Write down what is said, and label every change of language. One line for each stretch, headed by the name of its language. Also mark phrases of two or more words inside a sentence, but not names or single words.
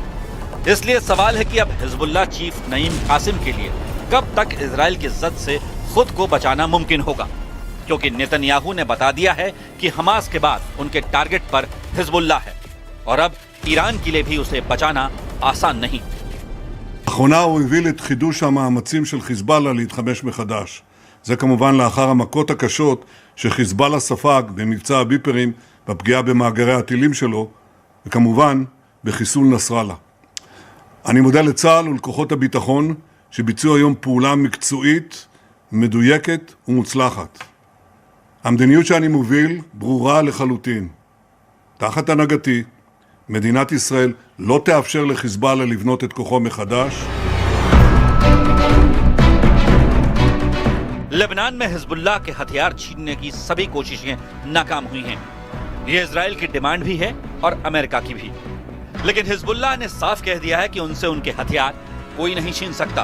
Hindi: इसलिए सवाल है कि अब हिजबुल्लाह चीफ नईम कासिम के लिए कब तक इजराइल की जद से खुद को बचाना मुमकिन होगा, क्योंकि नेतन्याहू ने बता दिया है कि हमास के बाद उनके टारगेट पर हिजबुल्लाह है और अब ईरान के लिए भी उसे बचाना आसान नहीं।
Hebrew: לאחרונה הוא הביא לחידוש המאמצים של חיזבאללה להתחמש מחדש. זה כמובן לאחר המכות הקשות שחיזבאללה ספג במבצע הביפרים, בפגיעה במאגרי הטילים שלו, וכמובן בחיסול נסראללה. אני מודה לצה"ל ולכוחות הביטחון שביצעו היום פעולה מקצועית, מדויקת ומוצלחת. המדיניות שאני מוביל ברורה לחלוטין. תחת הנהגתי, מדינת ישראל לא תאפשר לחיזבאללה לבנות את כוחו מחדש.
Hindi: लेबनान में हिजबुल्लाह के हथियार छीनने की सभी कोशिशें नाकाम हुई हैं। ये इजराइल की डिमांड भी है और अमेरिका की भी। लेकिन हिजबुल्लाह ने साफ कह दिया है कि उनसे उनके हथियार कोई नहीं छीन सकता।